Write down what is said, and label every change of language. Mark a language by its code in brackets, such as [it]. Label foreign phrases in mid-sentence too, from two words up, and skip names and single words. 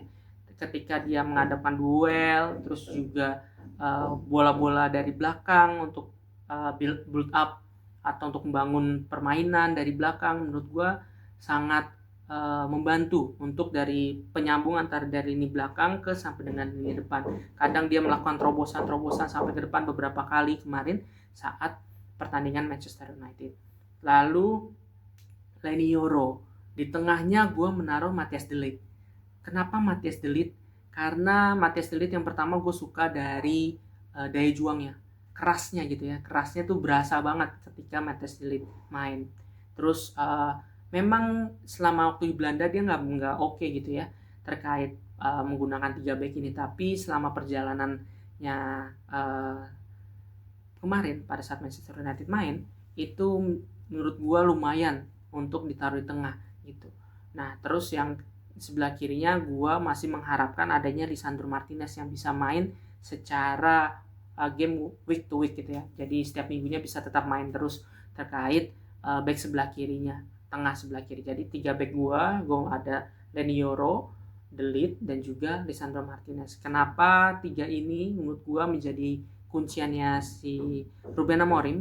[id] Ketika dia menghadapkan duel, terus juga bola-bola dari belakang untuk [en] build up [id] atau untuk membangun permainan dari belakang, menurut gua sangat membantu untuk dari penyambung antara dari lini belakang ke sampai dengan lini depan. Kadang dia melakukan terobosan sampai ke depan beberapa kali kemarin saat pertandingan Manchester United. Lalu Leny Yoro, di tengahnya gue menaruh Matthijs de Ligt. Kenapa Matthijs de Ligt? Karena Matthijs de Ligt yang pertama gue suka dari daya juangnya, kerasnya gitu ya, kerasnya tuh berasa banget ketika Matthijs de Ligt main. Terus memang selama waktu di Belanda dia nggak oke gitu ya terkait menggunakan 3 back ini, tapi selama perjalanannya kemarin pada saat Manchester United main itu menurut gua lumayan untuk ditaruh di tengah gitu. Nah terus yang sebelah kirinya gua masih mengharapkan adanya Lisandro Martinez yang bisa main secara [en] game week to week [id] gitu ya, jadi setiap minggunya bisa tetap main terus terkait back sebelah kirinya, tengah sebelah kiri. Jadi 3 back gua ada Leny Yoro, De Ligt, dan juga Lisandro Martinez. Kenapa 3 ini menurut gua menjadi kunciannya si Ruben Amorim?